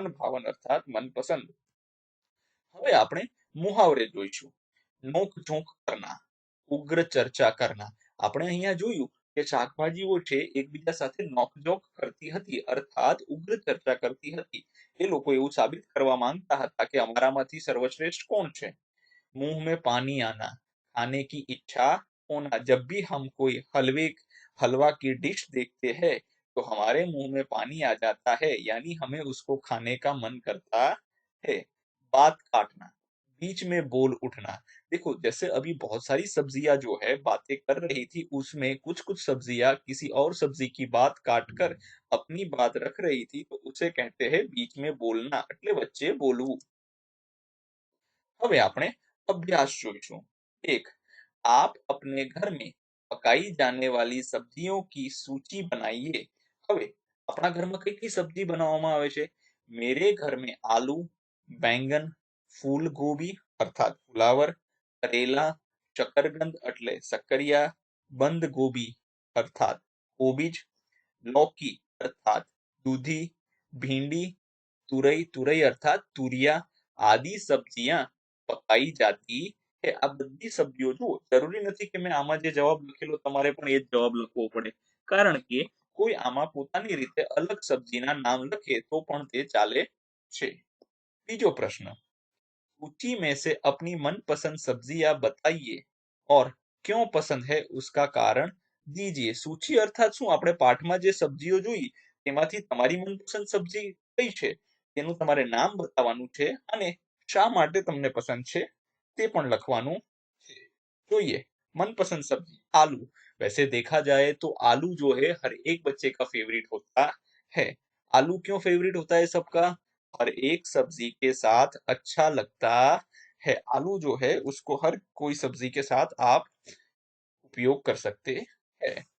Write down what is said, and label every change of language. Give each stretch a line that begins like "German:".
Gujarati: મન ભાવન અર્થાત મનપસંદ। હવે આપણે મુહાવરે જોઈશું।
Hindi: નોક ઝોંક કરના, ઉગ્ર ચર્ચા કરના।
Gujarati: આપણે અહીંયા જોયું કે શાકભાજીઓ છે એકબીજા સાથે નોકઝોક કરતી હતી, અર્થાત ઉગ્ર ચર્ચા કરતી હતી। એ લોકો એવું સાબિત કરવા માંગતા હતા કે અમારામાંથી સર્વશ્રેષ્ઠ કોણ છે।
Hindi: मुंह में पानी आना, खाने की इच्छा होना। जब भी हम कोई हलवा की डिश देखते हैं तो हमारे मुंह में पानी आ जाता है, यानी हमें उसको खाने का मन करता है। बात काटना, बीच में बोल उठना। देखो जैसे अभी बहुत सारी सब्जियां जो है बातें कर रही थी, उसमें कुछ कुछ सब्जियां किसी और सब्जी की बात काट कर अपनी बात रख रही थी, तो उसे कहते हैं बीच में बोलना,
Gujarati: એટલે વચ્ચે બોલવું। હવે આપણે अभ्यास જોઈશું।
Hindi: एक, आप अपने घर में पकाई जाने वाली सब्जियों की सूची बनाइए।
Gujarati: હવે આપણા ઘરમાં કઈ કઈ સબ્જી બનાવવામાં આવે છે?
Hindi: मेरे घर में आलू, बैंगन, फूल गोभी अर्थात फुलावर, करेला, शकरकंद
Gujarati: એટલે સક્કરિયા, બંધ ગોબી અર્થાત કોબીજ,
Hindi: लौकी अर्थात दूधी, भिंडी, तुरई, तुरई अर्थात तुरिया आदि सब्जियां पकाई जाती है।
Gujarati: આ બધી સબ્જીઓ જુઓ, જરૂરી નથી કે મેં આમાં જે જવાબ લખેલો તમારે પણ એ જ જવાબ લખવો પડે, કારણ કે કોઈ આમાં પોતાની રીતે અલગ સબ્જીના નામ લખે તો પણ તે ચાલે છે। બીજો પ્રશ્ન,
Hindi: सूची में से अपनी मनपसंद सब्जियां बताइए और क्यों पसंद है उसका कारण दीजिए। सूची अर्थात
Gujarati: શું? આપણે પાઠમાં જે સબ્જીઓ જોઈ તેમાંથી તમારી મનપસંદ સબ્જી કઈ છે તેનું તમારે નામ બતાવવાનું છે અને શા માટે તમને પસંદ છે તે પણ લખવાનું છે। જોઈએ,
Hindi: मनपसंद सब्जी आलू। वैसे देखा जाए तो आलू जो है हर एक बच्चे का फेवरेट होता है। आलू क्यों फेवरेट होता है सबका? हर एक सब्जी के साथ अच्छा लगता है। आलू जो है उसको हर कोई सब्जी के साथ आप उपयोग कर सकते हैं।